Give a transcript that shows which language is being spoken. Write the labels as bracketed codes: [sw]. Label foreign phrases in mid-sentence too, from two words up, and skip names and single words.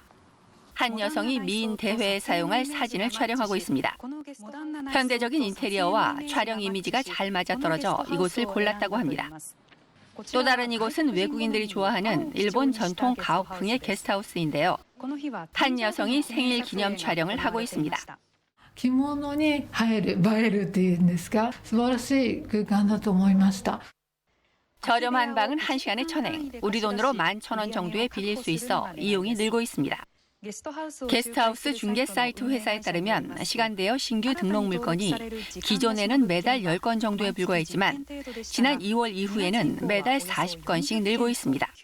[ko] 한 여성이 미인 대회에 사용할 사진을 촬영하고 있습니다. 현대적인 인테리어와 촬영 이미지가 잘 맞아떨어져 이곳을 골랐다고 합니다. 또 다른 이곳은 외국인들이 좋아하는 일본 전통 가옥풍의 게스트하우스인데요. 한 여성이 생일 기념 촬영을 하고 있습니다. [ja] 着物に映えるっていうんですか、素晴らしい空間だと思いました。 [ko] 저렴한 방은 1시간에 1,000엔, 우리 돈으로 11,000원 정도에 빌릴 수 있어 이용이 늘고 있습니다. 게스트하우스 중개 사이트 회사에 따르면 시간대여 신규 등록 물건이 기존에는 매달 10건 정도에 불과했지만 지난 2월 이후에는 매달 40건씩 늘고 있습니다.